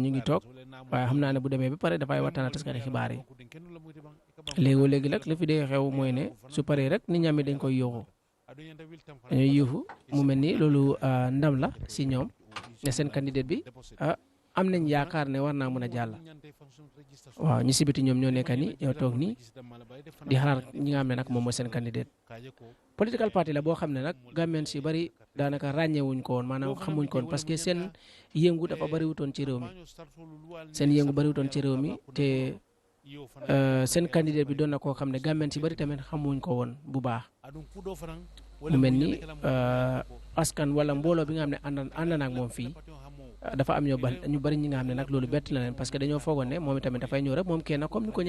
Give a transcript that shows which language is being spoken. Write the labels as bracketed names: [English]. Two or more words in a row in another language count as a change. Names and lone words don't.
[Wolof] ñu ngi toog waaye xam naa ne bu demee ba pare dafay waxtaan ak taskati xibaar yi léegi nag li fi dee xew mooy ne su paree rek nit ñami dañ koy yóoxu dañuy yuuxu mu mel ni loolu ndam la si ñoom ne seen candidate bi am nañ yaakaar ne war naa mën a jàll waaw ñi si biti ñoom ñoo nekk ni ñoo toog nii di xalaat ñi nga xam ne nag moom mooy seen candidate [English] political party [Wolof] la boo xam ne nag Gambien si bari daanaka ràññewuñ ko woon maanaam xamuñ ko woon [French] parce que [Wolof] seen yëngu dafa bari wutoon ci réew mi seen yëngu bari wutoon ci réew mi te seen candidate bi doon na koo xam ne Gambien si bari tamit xamuñ ko woon bu baax mu mel ni askan wala mbooloo bi nga xam ne ànd na ak moom fii dafa am ñu bari ñi nga xam ne nag loolu bett na leen [French] parce que [Wolof] dañoo foogoon ne moom itamit dafay ñëw rek moom kenn comme ni ko